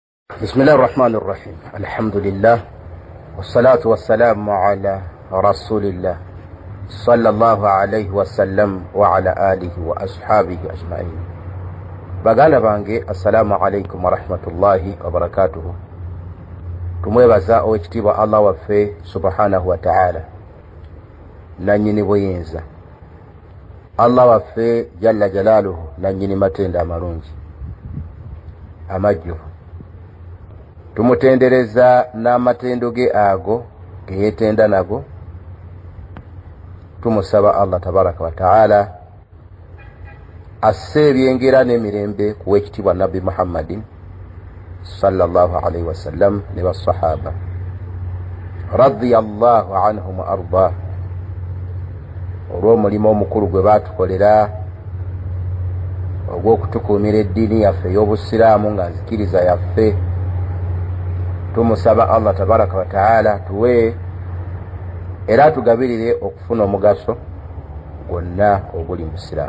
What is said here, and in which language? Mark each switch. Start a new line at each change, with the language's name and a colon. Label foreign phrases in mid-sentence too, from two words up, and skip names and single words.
Arabic: بسم الله الرحمن الرحيم. الحمد لله والصلاة والسلام على رسول الله صلى الله عليه وسلم وعلى آله وأصحابه أجمعين.
Ganda: baganda bange
Arabic: السلام عليكم ورحمة الله وبركاته.
Ganda: Tumwebaza owekitiibwa Allah waffe
Arabic: سبحانه وتعالى
Ganda: nanyini buyinza, Allah waffe
Arabic: جل جلاله
Ganda: nanyini matenda amalungi amajjuvu. Tumutendereza n'amatendo ge ago ge yetenda nago. Tumusaba Allah
Arabic: تبارك وتعالى
Ganda: asse ebyengera n'emirembe ku wekitiibwa Nabbi Muhammadin
Arabic: صلى الله عليه وسلم
Ganda: ne basahaba
Arabic: رضي الله عنهم وأرضى,
Ganda: olw'omulimu omukulu gwe baatukolera ogw'okutukuumira eddiini yaffe ey'obusiraamu nga nzikiriza yaffe. Tumusaba Allah
Arabic: تبارك وتعالى
Ganda: tuwe era tugabirire okufuna omugaso gwonna oguli mu Isiraamu.